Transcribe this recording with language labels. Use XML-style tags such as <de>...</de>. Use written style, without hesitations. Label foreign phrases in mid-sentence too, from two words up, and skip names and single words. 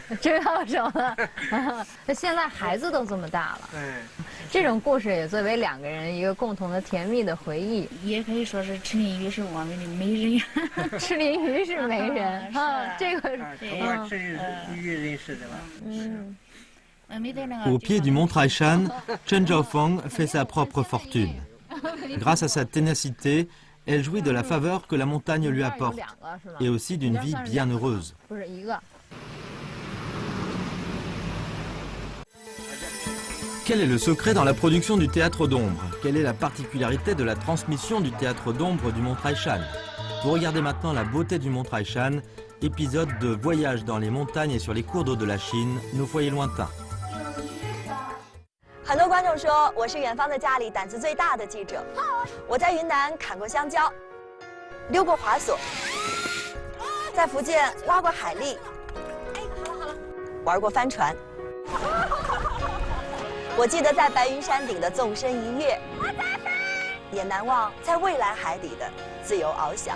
<zh>追到手了。那现在孩子都这么大了。这种故事也作为2个人一个共同的甜蜜的回忆。也可以说是赤鳞鱼是我们的媒人。赤鳞鱼是媒人啊，这个通过赤鳞鱼认识的吧。</zh> <fr>Au pied du mont Taishan, Chen Zhaofeng fait sa propre fortune. Grâce à sa ténacité, elle jouit de la faveur que la montagne lui apporte et aussi d'une vie bien heureuse. Quel est le secret dans la production du théâtre d'ombre? Quelle est la particularité de la transmission du théâtre d'ombre du mont Taishan? Vous regardez maintenant la beauté du mont Taishan, épisode de voyage dans les montagnes et sur les cours d'eau de la Chine, nos foyers lointains.</fr> <zh>很多观众说我是远方的家里胆子最大的记者。我在云南砍过香蕉，溜过滑索，在福建挖过海蛎，玩过帆船。我记得在白云山顶的纵身一跃，也难忘在蔚蓝海底的自由翱翔。</zh>